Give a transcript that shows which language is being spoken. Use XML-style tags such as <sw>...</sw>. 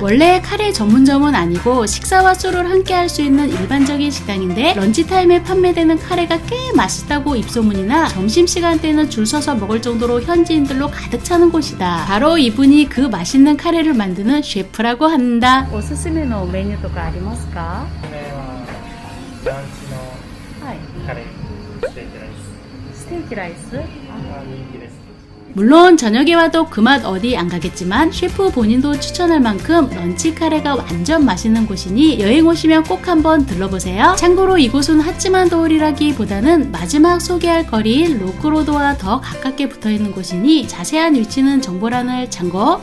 <ko>원래 카레 전문점은 아니고 식사와 술을 함께 할 수 있는 일반적인 식당인데 런치타임에 판매되는 카레가 꽤 맛있다고 입소문이나 점심시간대는 줄 서서 먹을 정도로 현지인들로 가득 차는 곳이다. 바로 이분이 그 맛있는 카레를 만드는 셰프라고 한다.</ko> <ja>오스스메노 메뉴 とかありますか？これはランチのはい。カレー、ステーキライスステーキライス？が人気です。</ja> <ko>물론 저녁에 와도 그 맛 어디 안 가겠지만 셰프 본인도 추천할 만큼 런치 카레가 완전 맛있는 곳이니 여행 오시면 꼭 한번 들러보세요. 참고로 이곳은 핫지만 도울이라기보다는 마지막 소개할 거리인 로크로드와 더 가깝게 붙어있는 곳이니 자세한 위치는 정보란을 참고.</ko>